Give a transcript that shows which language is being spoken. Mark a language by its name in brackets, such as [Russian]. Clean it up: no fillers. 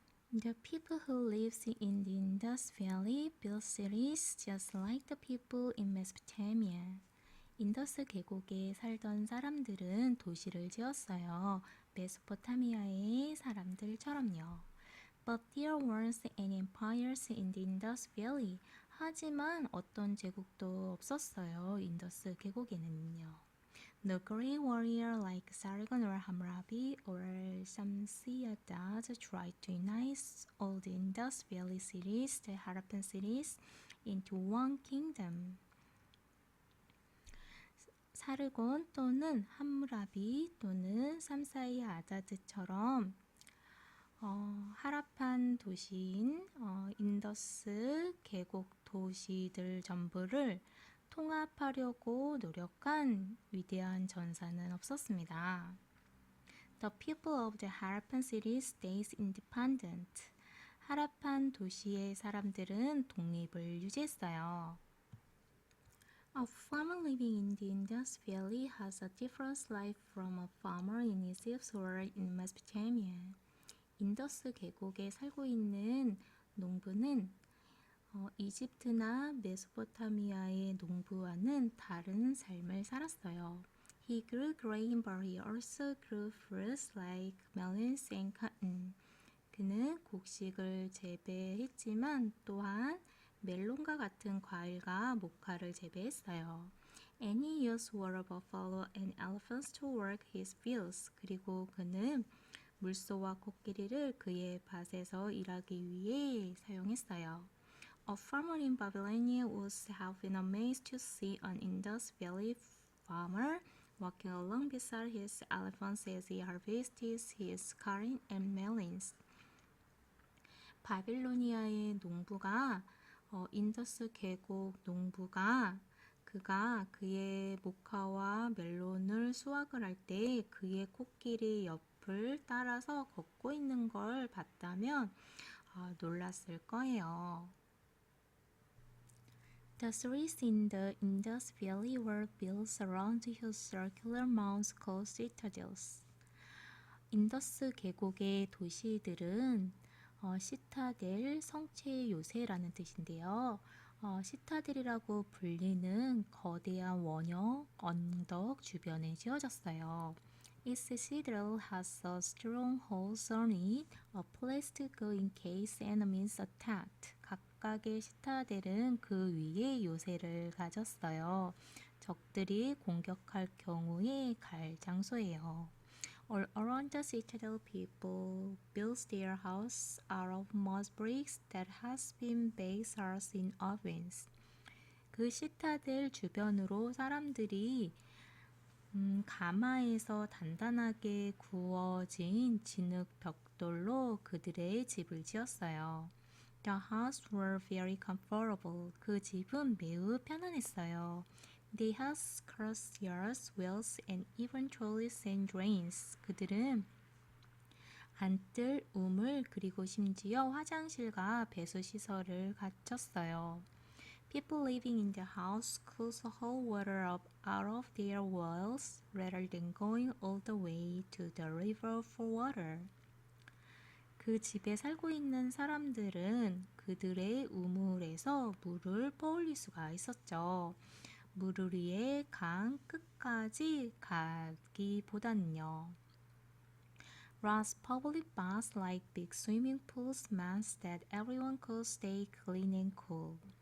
[English] The people who lives in the Indus Valley built cities just like the people in Mesopotamia. [Korean] 인더스 계곡에 살던 사람들은 도시를 지었어요. 메소포타미아의 사람들처럼요. [English] But there weren't any empires in the Indus Valley. [Korean] 하지만 어떤 제국도 없었어요. 인더스 계곡에는요. [English] No great warrior like Sargon or Hammurabi or Shamshi-Adad tried to unite all the Indus Valley cities, the Harappan cities, into one kingdom. [Korean] 사르곤 또는 함무라비 또는 삼사이 아다드처럼 하라판 도시인 인더스 계곡 도시들 전부를 통합하려고 노력한 위대한 전사는 없었습니다. [English] The people of the Harappan city stays independent. [Korean] 하라판 도시의 사람들은 독립을 유지했어요. [English] A farmer living in the Indus Valley has a different life from a farmer in Egypt or in Mesopotamia. [Korean] 인더스 계곡에 살고 있는 농부는 이집트나 메소포타미아의 농부와는 다른 삶을 살았어요. [English] He grew grain, but he also grew fruits like melons and cotton. [Korean] 그는 곡식을 재배했지만 또한 멜론과 같은 과일과 모카를 재배했어요. [English] And he used water buffalo and elephants to work his fields. [Korean] 그리고 그는 물소와 코끼리를 그의 밭에서 일하기 위해 사용했어요. [English] A farmer in Babylonia was have been amazed to see an Indus Valley farmer walking along beside his elephants as he harvested his corn and melons. [Korean] 바빌로니아의 농부가 인더스 계곡 농부가 그가 그의 모카와 멜론을 수확을 할 때 그의 코끼리 옆을 따라서 걷고 있는 걸 봤다면 놀랐을 거예요. [English] The cities in the Indus Valley were built around huge circular mounds called citadels. [Korean] 인더스 계곡의 도시들은 시타델, 성체 요새라는 뜻인데요. 시타델이라고 불리는 거대한 원형 언덕 주변에 지어졌어요. [English] Each citadel has a stronghold on it, a place to go in case enemies attacked. [Korean] 각각의 시타델은 그 위에 요새를 가졌어요. 적들이 공격할 경우에 갈 장소예요. [English] All around the citadel, people built their house out of mud bricks that has been baked in ovens. [Korean] 그 시타델 주변으로 사람들이 가마에서 단단하게 구워진 진흙 벽돌로 그들의 집을 지었어요. [English] The houses were very comfortable. [Korean] 그 집은 매우 편안했어요. [English] They had courtyards, wells, and even toilets and drains. [Korean] 그들은 안뜰, 우물, 그리고 심지어 화장실과 배수 시설을 갖췄어요. [English] People living in the house could haul water up out of their wells rather than going all the way to the river for water. [Korean] 그 집에 살고 있는 사람들은 그들의 우물에서 물을 퍼올릴 수가 있었죠. 물을 위해 강 끝까지 가기보다는요. [English] Ross public baths like big swimming pools meant that everyone could stay clean and cool.